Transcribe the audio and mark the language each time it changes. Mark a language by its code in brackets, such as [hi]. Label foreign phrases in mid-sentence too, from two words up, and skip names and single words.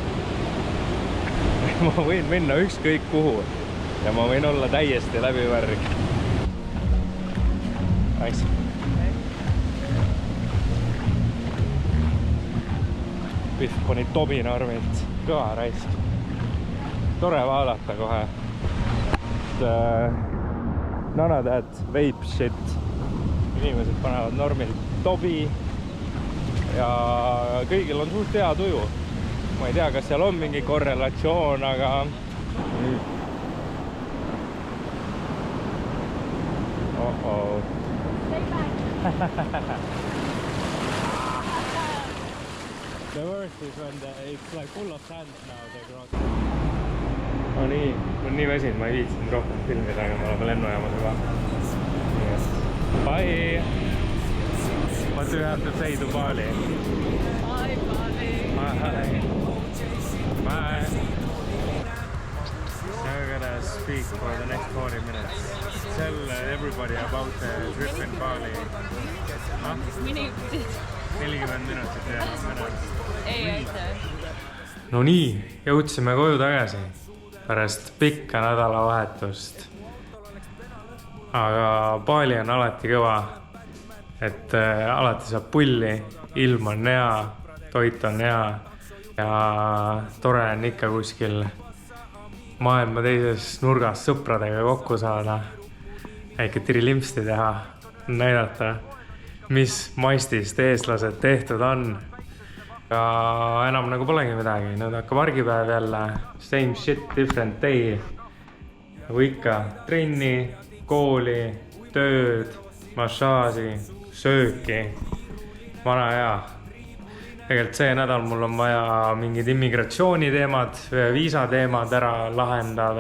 [et] Ma võin minna ükskõik kuhu ja ma võin olla täiesti läbi märg. Nice. Pihv pani tobinarmilt kõva raisk. Tore vaadata kohe. [en] None of that vape shit. [et] Inimesed panevad normilt tobi ja kõigil on suht hea tuju. Ma ei tea, kas seal on mingi korrelatsioon, aga [en] The worst is when it's like full of sand now, the ground. [et] No nii, on nii väsinud, ma ei viitsinud rohkem filmida, aga me oleme lennujaamas juba. [en] Yes. Bye! What do you have to say to Bali? Bye, Bali. Bye! Bye! Now we're gonna speak for the next 40 minutes. Tell everybody about the trip in Bali. [et] Huh? 40 minutit ja Ei aita. No nii, jõudsime koju tagasi pärast pikka nädalavahetust. Aga Bali on alati kõva, et alati saab pulli, ilm on hea, toit on hea ja tore on ikka kuskil maailma teises nurgas sõpradega kokku saada, väike tirilimsti teha, näidata, mis maistist eestlased tehtud on. Ja enam nagu polegi midagi, nüüd hakkab argipäev jälle, [en] same shit, different day. [et] Nagu ikka, trenni, kooli, tööd, massaaži, sööki, vana hea. Tegelikult see nädal mul on vaja mingid immigratsiooniteemad, viisateemad ära lahendada.